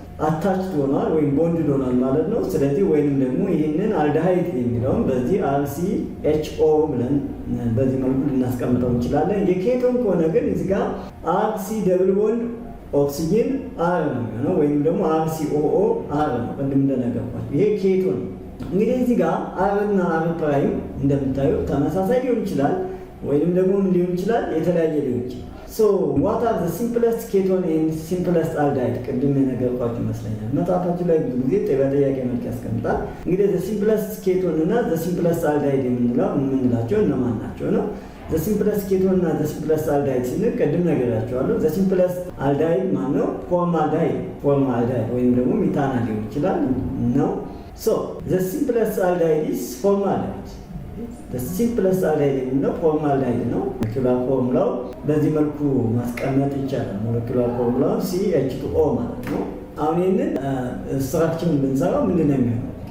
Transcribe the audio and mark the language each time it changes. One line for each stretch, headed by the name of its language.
Amharic: አታችድ ሆኗል ወይም ቦንድ ሆኗል ማለት ነው። ስለዚህ ወይንም ደግሞ ይህንን አልዳይድ የሚለውን በዚህ RCHO ብለን በዚህ መልኩ ልናስቀምጠው እንችላለን። የኬቶን ከሆነ ግን እዚህ ጋር RC ደብል ቦንድ ኦክሲጅን R ነው የሚሆነው ወይም ደግሞ RCOO R ነው። ቅድም እንደነገርኳችሁ ይሄ ኬቶን። እንግዲህ እዚህ ጋር R እና R ፕራይም እንደምታዩት ተመሳሳይ ሊሆን ይችላል ወይንም ደግሞ ሊሆን ይችላል የተለያየ ሊሆን ይችላል።
English: So what are the simplest keton and simplest aldehyde?
Amharic: ቅድም የነገርኳችሁ ይመስለኛል። መጽሐፋችሁ ላይ ብዙ ጊዜ በጥያቄ መልክ ያስቀምጣል። እንግዲህ
English: the simplest keton
Amharic: እና
English: the simplest aldehyde
Amharic: የምንላቸው እነማን ናቸው ነው?
English: the simplest keton እና the simplest aldehyde
Amharic: ስንል ቅድም ነግሬያችኋለሁ።
English: the simplest aldehyde ማነው?
Amharic: ፎርማልዳይድ ወይም ደግሞ ሚታናል ሊሆን ይችላል ነው።
English: So the simplest aldehyde is formaldehyde።
Amharic: the simplest aldehyde የምንለው ፎርማልዳይድ ነው። ሞለኪውላር ፎርሙላው በዚህ መልኩ ማስቀመጥ ይቻላል። ሞለኪውላር ፎርሙላው CH2O ማለት ነው። አሁን ይሄንን ስትራክቸሩን ብንሰራው ምንድነው የሚሆነው?